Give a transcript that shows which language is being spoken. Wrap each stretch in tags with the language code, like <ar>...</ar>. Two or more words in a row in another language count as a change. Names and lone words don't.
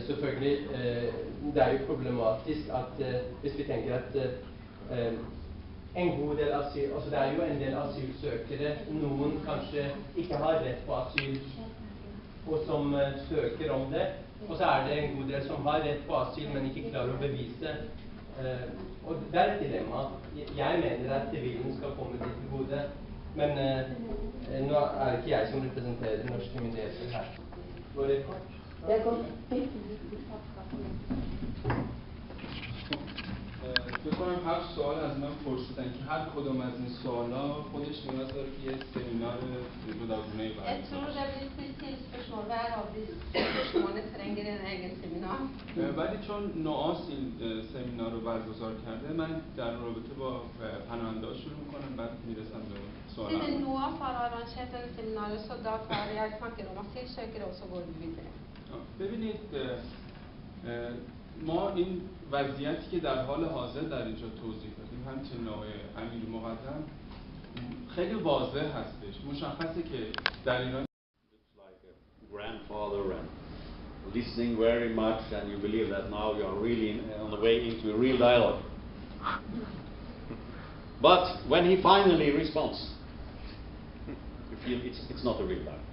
<no>Selvfølgelig, det er jo problematisk at hvis vi tenker at en god del asyl, altså det er jo en del asylsøkere, noen kanskje ikke har rett på asyl, og som søker om det, og så er det en god del som har rett på asyl, men ikke klarer å bevise. Og det er et dilemma. Jeg mener at sivilen skal komme dit til gode, men nå er det ikke jeg som representerer norske myndigheter her. Går det kort?</no> <fa>بکنم هر سوال از من پرسیدن که هر کدوم از این سوالا خودش نیاز داره که یه سمینار جداگونه‌ای ولی چون نواس این سمینار رو برگزار کرده من در رابطه با پناهنده‌ها شروع می‌کنم بعد میرسم به سوالا.</fa> <no>Siden NOAS har arrangert dette seminaret, så da tar jeg snakker om asylsøkere, og så går vi videre.</no> <fa>ببینید ما این وضعیتی که در حال حاضر در اینجا توضیح دادیم همچنین آقای امیری مقدم خیلی واضح هستش مشخصه که در ایران</fa> <en>grandfather and listening very much and you believe that now you are really on the way into a real dialogue. But when he finally responds, you feel it's not a real dialogue.</en>